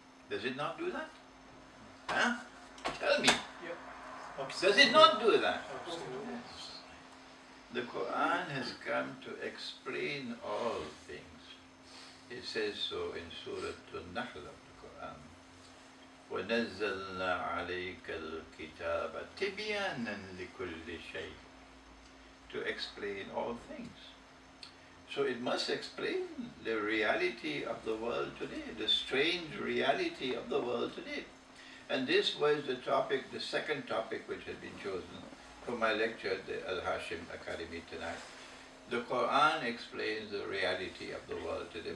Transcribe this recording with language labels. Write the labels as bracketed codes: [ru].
[en] Does it not do that? Huh? Tell me. Yep. Does it not do that? Absolutely. The Quran has come to explain all things. It says so in Surah An-Nahl of the Quran. [ar] وَنَزَّلْنَا عَلَيْكَ الْكِتَابَ تِبْيَانًا لِكُلِّ شَيْءٍ, [en] to explain all things. So it must explain the reality of the world today, the strange reality of the world today. And this was the topic, the second topic which had been chosen for my lecture at the Al-Hashim Academy tonight. The Quran explains the reality of the world today.